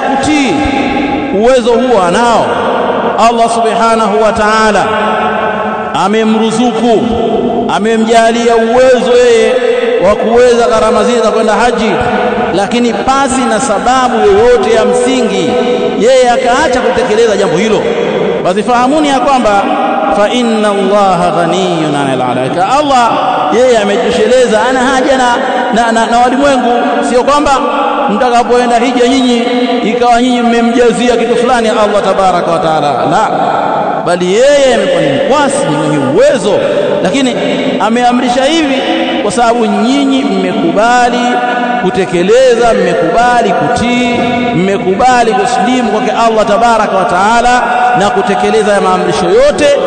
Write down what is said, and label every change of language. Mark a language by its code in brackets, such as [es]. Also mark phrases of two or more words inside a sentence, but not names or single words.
[sw] kutii, uwezo huo anao Allah [ar] سبحانه وتعالى, [sw] amemruzuku, amemjalia uwezo yeye wa kuweza gharama zile za kwenda haji, lakini pasi na sababu yoyote ya msingi yeye akaacha kutekeleza jambo hilo, basi fahamuni ya kwamba [ar] فإن الله غني عن العالمين, [sw] Allah yeye amejitosheleza, ana haja na walimwengu. Sio kwamba mtakapoenda hija nyinyi ikawa nyinyi mmemjazia kitu fulani Allah [ar] تبارك وتعالى, [sw] la, bali yeye amekuwa ni mkwasi, ni mwenye uwezo, lakini ameamrisha hivi kwa sababu nyinyi mmekubali kutekeleza, mmekubali kutii, mmekubali kuslimu kwake Allah [ar] تبارك وتعالى [sw] na kutekeleza ya maamrisho yote